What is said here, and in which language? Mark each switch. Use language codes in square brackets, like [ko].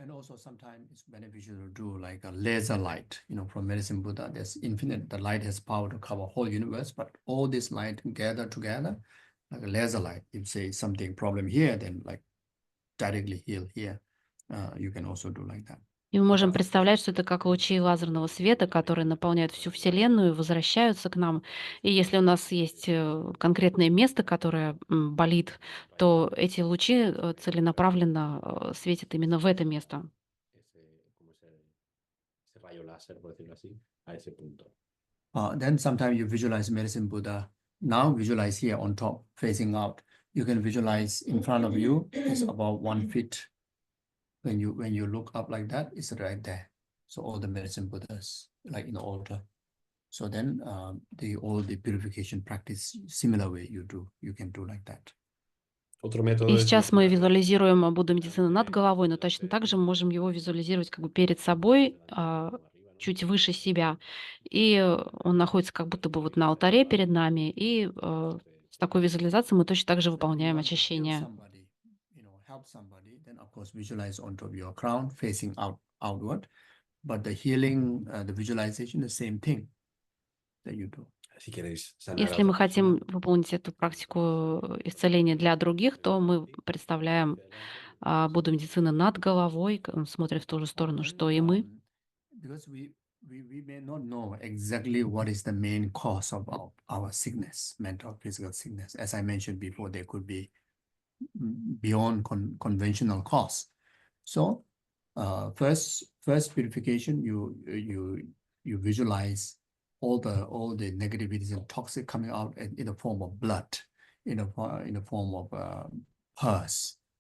[en] And also sometimes it's beneficial to do like a laser light, from Medicine Buddha. There's infinite, the light has power to cover whole universe, but all this light gathered together, like a laser light. If say something problem here, then like directly heal here. You can also do like that. [ru] И мы можем представлять, что это как лучи лазерного света, которые наполняют всю Вселенную, возвращаются к нам. И если у нас есть конкретное место, которое болит, то эти лучи целенаправленно светят именно в это место. [es] Ese rayo láser, por decirlo así, a ese punto. [en] Then sometimes you visualize Medicine Buddha. Now visualize here on top, facing out. You can visualize in front of you, it's about 1 feet. When you look up like that, it's right there. So all the Medicine Buddhas, like in the altar. So then all the purification practice, similar way you can do like that. [ru] И сейчас мы визуализируем Будду Медицины над головой, но точно так же мы можем его визуализировать как бы перед собой, чуть выше себя. И он находится как будто бы вот на алтаре перед нами. И с такой визуализацией мы точно так же выполняем очищение. [en] Help somebody, then of course visualize on top of your crown, facing outward. But the healing, the visualization, the same thing that you do. [ru] Если мы хотим выполнить эту практику исцеления для других, то мы представляем Будду Медицины над головой, смотря в ту же сторону, что и мы. [en] Because we may not know exactly what is the main cause of our sickness, mental, physical sickness. As I mentioned before, there could be beyond conventional cause. So first purification, you visualize all the negativities and toxic coming out in the form of blood, in the form of pus.